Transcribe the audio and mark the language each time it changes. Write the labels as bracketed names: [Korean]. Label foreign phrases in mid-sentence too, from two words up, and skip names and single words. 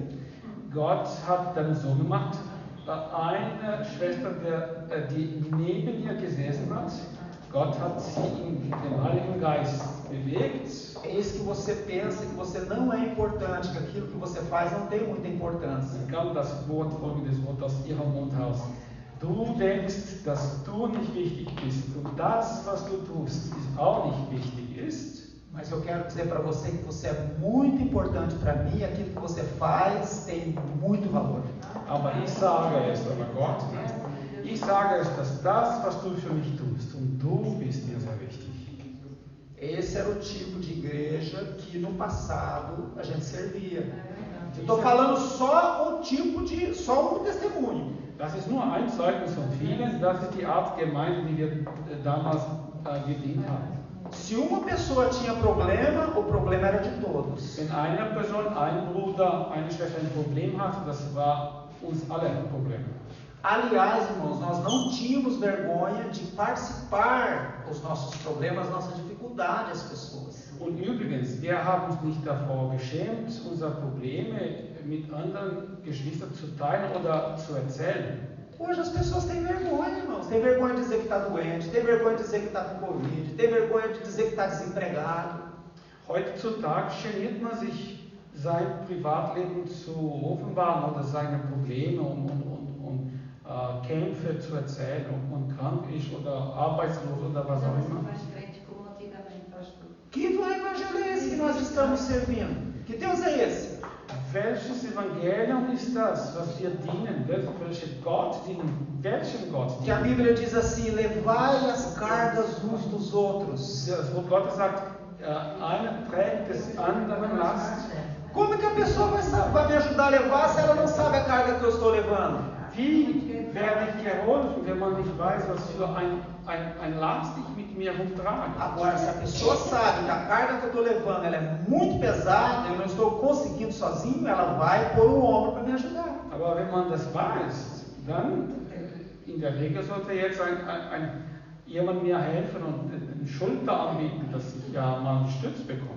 [German] Gott hat dann so gemacht, eine Schwester, die neben ihr gesessen hat, Gott hat sie im Heiligen Geist bewegt. [Portuguese] Eis que você pensa que você não é importante, que aquilo que você faz não tem muita importância. [German] Kam das Wort, folgendes Wort aus ihrem Mund heraus. Du denkst, dass du nicht wichtig bist und das, was du tust, auch nicht wichtig ist. [Portuguese] Mas eu quero dizer para você que você é muito importante para mim, aquilo que você faz tem muito valor. [German] Aber ich sage es, aber Gott nicht. Ich sage es, dass das, was du für mich tust, und du bist mir sehr wichtig. [Portuguese] Esse era o tipo de igreja que no passado a gente servia. Estou falando só um testemunho. [German] Das ist nur ein Zeugnis von vielen, das ist die Art Gemeinde, die wir damals gedient haben. [Portuguese] Se uma pessoa tinha problema, o problema era de todos. [German] Wenn eine Person, ein Bruder, eine Schwester ein Problem hat, das war uns alle ein Problem. [Portuguese] Aliás, irmãos, nós não tínhamos vergonha de participar dos nossos problemas, nossas dificuldades, as pessoas. [German] Und übrigens, wir haben uns nicht davor geschämt, unsere Probleme mit anderen Geschwistern zu teilen oder zu erzählen. [Portuguese] Hoje as pessoas têm vergonha, irmãos. Tem vergonha de dizer que está doente, tem vergonha de dizer que está com Covid, tem vergonha de dizer que está desempregado. [German] Heutzutage geniert man sich, sein Privatleben zu offenbaren oder seine Probleme und Kämpfe zu erzählen, ob man krank ist oder arbeitslos oder was auch immer. [Portuguese] Que evangelho é esse que nós estamos servindo? Que Deus é esse? [German] Welches Evangelium ist das, was wir dienen? Welchen Gott dienen? Welchem Gott [Portuguese] Que a [German] dienen? [Portuguese] Bíblia diz assim: levai as cargas uns dos outros. [German] Das Wort Gottes sagt, einer trägt des anderen Last. [Portuguese] Como é que a pessoa vai me ajudar a levar se ela não sabe a carga que eu estou levando? [German] Wie werde ich geholfen, wenn man nicht weiß, was für ein Last ich mit mir rumtrage? [Portuguese] Agora, se a pessoa sabe que a carga que eu estou levando ela é muito pesada, eu não estou conseguindo sozinho, ela vai pôr um ombro para me ajudar. [German] Aber wenn man das weiß, dann in der Regel sollte jetzt jemand mir helfen und eine Schulter anbieten, dass ich ja mal Stütz bekomme.